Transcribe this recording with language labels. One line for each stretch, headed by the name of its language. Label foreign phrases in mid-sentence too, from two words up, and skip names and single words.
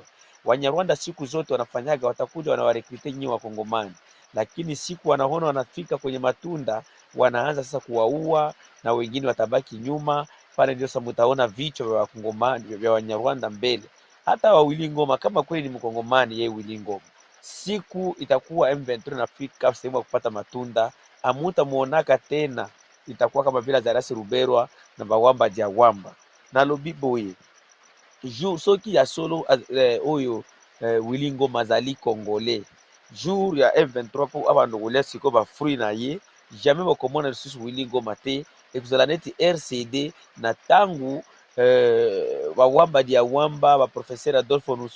Swahili: Wanyarwanda siku zote wanafanyaga, watakuja wanawarekrute nyinyi Wakongomani, lakini siku wanaona wanafika kwenye matunda, wanaanza sasa kuwaua na wengine watabaki nyuma. Pale ndio sasa mtaona vichwa vya Wakongomani vya Wanyarwanda mbele. Hata wa Willy Ngoma, kama kweli ni Mkongomani yeye Willy Ngoma, siku itakuwa M23 nafika sehemu ya kupata matunda, amuta muonaka tena, itakuwa kama vile
Lingala: Zarasi Ruberwa na Bawamba Diawamba na Lobiboye jour soki ya solo oyo Willy Ngoma azali congolais, jour ya M23 po abandu kolia siko ba fruit na ye, jamais bakomona lisusu Willy Ngoma te, ekozala neti RCD na tangu Bawamba Diawamba, ba professeur Adolphe